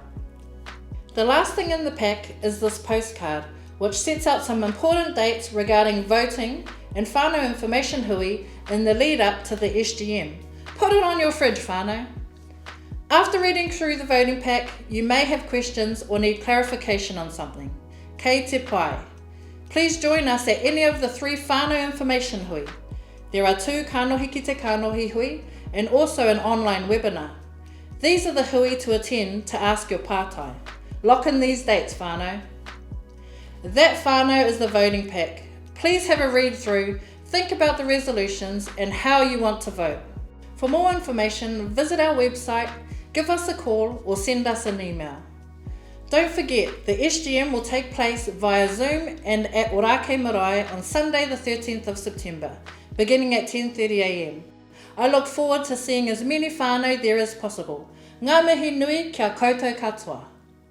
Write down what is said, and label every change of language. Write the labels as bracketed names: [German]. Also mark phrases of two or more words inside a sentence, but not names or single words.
[English] The last thing in the pack is this postcard, which sets out some important dates regarding voting and whānau information hui in the lead up to the SGM. Put it on your fridge, whānau. After reading through the voting pack, you may have questions or need clarification on something. [Māori] kei te pai. [English] Please join us at any of the 3 whānau information hui. There are 2 [Māori] kanohi ki te kanohi hui [English] and also an online webinar. These are the hui to attend to ask your pātai. Lock in these dates, whānau. That whānau is the voting pack. Please have a read through, think about the resolutions and how you want to vote. For more information, visit our website, give us a call or send us an email. Don't forget, the SGM will take place via Zoom and at Ōrākei Marae on Sunday the 13th of September, beginning at 10:30 a.m. I look forward to seeing as many whānau there as possible. [Māori] Ngā mihi nui kia koutou katoa.